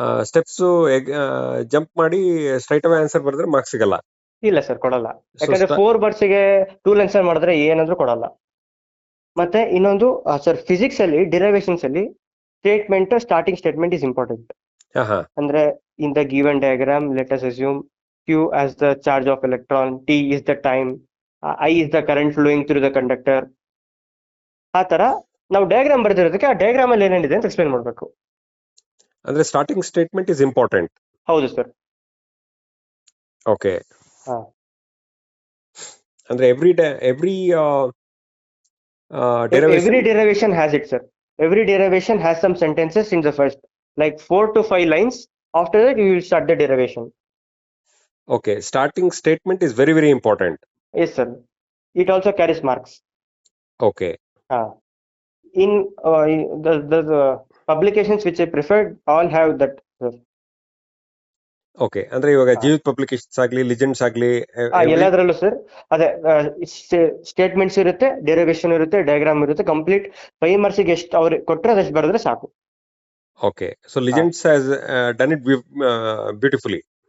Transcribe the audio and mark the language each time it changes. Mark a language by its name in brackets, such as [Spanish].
[Kannada] Steps jump ಮಾಡಿ straight away answer ಬರೆದ್ರೆ marks ಸಿಗಲ್ಲ. ಇಲ್ಲ ಸರ್, ಕೊಡಲ್ಲ. ಯಾಕಂದ್ರೆ 4 ವರ್ಡ್ಸ್ಗೆ 2 ಲೈನ್ಸ್ ಮಾಡಿದ್ರೆ ಏನಂದ್ರೂ ಕೊಡಲ್ಲ. ಮತ್ತೆ ಇನ್ನೊಂದು ಸರ್, ಫಿಸಿಕ್ಸ್ ಅಲ್ಲಿ ಡಿರೈವೇಶನ್ಸ್ ಅಲ್ಲಿ [English] Starting statement is important. ಅಂದ್ರೆ in the given diagram let us assume Q as the charge of electron, T is the time, I is the current flowing through the conductor. [Kannada] ಆ ತರ ನಾವು diagram ಬರ್ದಿರೋದಕ್ಕೆ ಆ diagram ಅಲ್ಲಿ ಏನೇನಿದೆ ಅಂತ explain ಮಾಡಬೇಕು. [English] ಅಂದ್ರೆ starting statement is important. [Kannada] ಹೌದು ಸರ್. ಓಕೆ. ಹಾ. ಅಂದ್ರೆ every [English] Every derivation has it, sir. Every derivation has some sentences in the first, like 4 to 5 lines. After that, you will start the derivation. Okay, starting statement is very, very important. Yes, sir. It also carries marks. Okay. In the publications which I preferred, all have that, sir. [Kannada] Okay. ಅಂದ್ರೆ ಇವಾಗ Jeevith publications ಆಗ್ಲಿ, legends ಆಗ್ಲಿ, ಎಲ್ಲದರಲ್ಲೂ sir ಅದೇ statements ಇರುತ್ತೆ, derivation ಇರುತ್ತೆ, diagram ಇರುತ್ತೆ. Complete 5 ಮಾರ್ಕ್ಸಿಗೆ ಎಷ್ಟು ಅವ್ರು ಕೊಟ್ಟರೆ ಅದಷ್ಟು ಬರೆದ್ರೆ ಸಾಕು. [English] Okay. So legends has done it beautifully.